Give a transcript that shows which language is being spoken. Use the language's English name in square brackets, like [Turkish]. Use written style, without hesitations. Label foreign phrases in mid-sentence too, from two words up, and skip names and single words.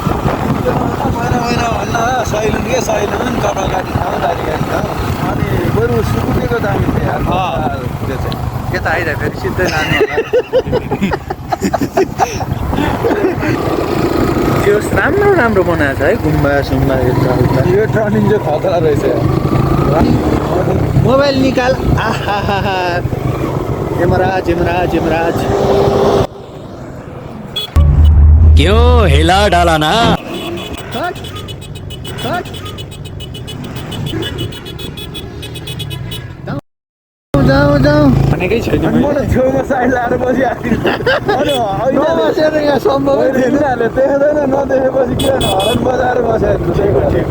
[Nepali] सैलुङ के सैलुङ कपालकाटी ठाउँ दारीकाटी ठाउँ अनि बरु सुकुटीको दामी थियो त्यो चाहिँ यता आइरहे फेरि सिधै लानु त्यो राम्रो राम्रो बनाएको छ है, गुम्बा सुम्बा यताउता। यो टर्निङ चाहिँ खतरा रहेछ। मोबाइल निकाल। आहा यमराज यमराज यमराज [Hindi] क्यों हिला डाला ना? [Nepali] जाउँ जाउँ भनेकै छैन। म त छेउमा साइड लाएर बसिहाल्छु नबसेर यहाँ सम्भवै थिएन। देख्दैन, नदेखेपछि के हरन बजाएर बसिहाल्छु।